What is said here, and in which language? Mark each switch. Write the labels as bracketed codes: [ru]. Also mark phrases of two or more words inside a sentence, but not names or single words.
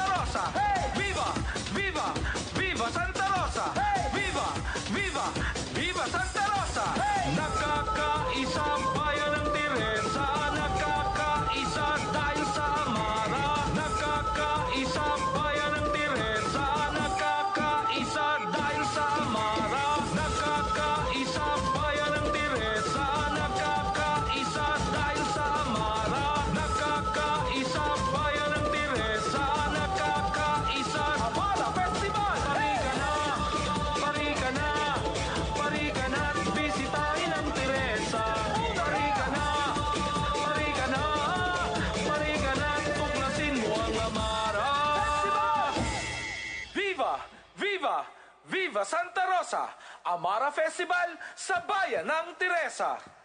[es] Rosa! Viva! Viva! Viva Santa Rosa! Viva! Viva! Viva Santa Rosa! [tl] Nakakaisa ang bayan ng Teresa, nakakaisa dahil sa Amara. Nakakaisa ang bayan ng Teresa, nakakaisa dahil sa Amara. Nakakaisa ang bayan ng Teresa, nakakaisa dahil sa Amara. Nakakaisa ang bayan ng Teresa, nakakaisa. [en] Amara Festival! [tl] Parika na, parika na at bisitahin ang Teresa. Parika na, parika na, parika na at tuklasin mo ang Amara. [es] Viva! Viva! Viva Santa Rosa! [tl] Amara Festival sa bayan ng Teresa!